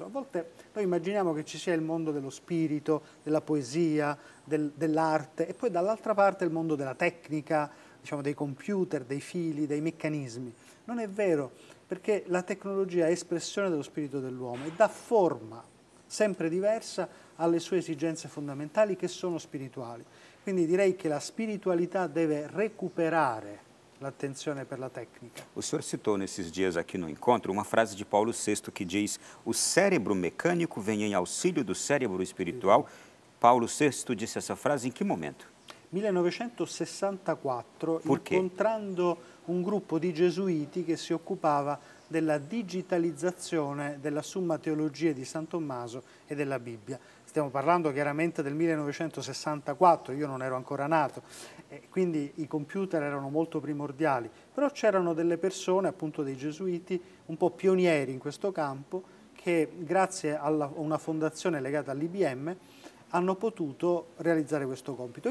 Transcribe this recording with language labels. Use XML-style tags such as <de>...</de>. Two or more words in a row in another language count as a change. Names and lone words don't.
<it>A volte noi immaginiamo che ci sia il mondo dello spirito, della poesia, dell'arte e poi dall'altra parte il mondo della tecnica, diciamo dei computer, dei fili, dei meccanismi. Non è vero, perché la tecnologia è espressione dello spirito dell'uomo e dà forma sempre diversa alle sue esigenze fondamentali che sono spirituali. Quindi direi che la spiritualità deve recuperare l'attenzione per la tecnica.</it> <pt>O senhor citou nesses dias aqui no encontro uma frase de Paulo VI que diz: o cérebro mecânico vem em auxílio do cérebro espiritual. Paulo VI disse essa frase em que momento?</pt> <it>1964, Perché? incontrando un gruppo di gesuiti che si occupava della digitalizzazione della Summa Teologia di San Tommaso e della Bibbia. Stiamo parlando chiaramente del 1964, io non ero ancora nato, quindi i computer erano molto primordiali, però c'erano delle persone, appunto dei gesuiti, un po' pionieri in questo campo, che grazie a una fondazione legata all'IBM hanno potuto realizzare questo compito.</it>